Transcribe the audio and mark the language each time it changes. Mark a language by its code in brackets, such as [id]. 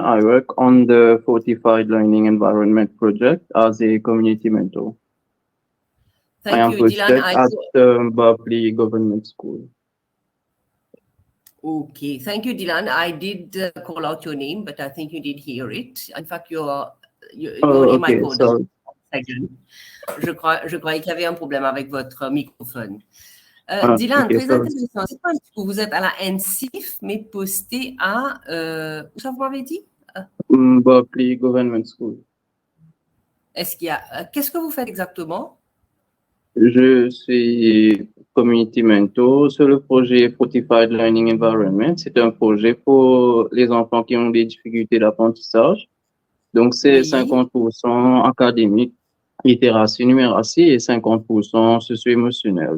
[en] I work on the Fortified Learning Environment project as a community mentor. I am posted at the Berkeley Government School. Okay, thank you, Dylan. I did call out your name, but I think you did hear it. In fact, your name I called out. [fr] Je croyais qu'il y avait un problème avec votre microphone. Dylan, très intéressant. C'est pas que vous êtes à la NCIF, mais posté à... où ça vous m'avez dit? Berkeley Government School. Est-ce qu'il y a... Qu'est-ce que vous faites exactement? Je suis community mentor sur le projet Fortified Learning Environment. C'est un projet pour les enfants qui ont des difficultés d'apprentissage. Donc, c'est 50% académique, littératie, numératie et 50% socio-émotionnel.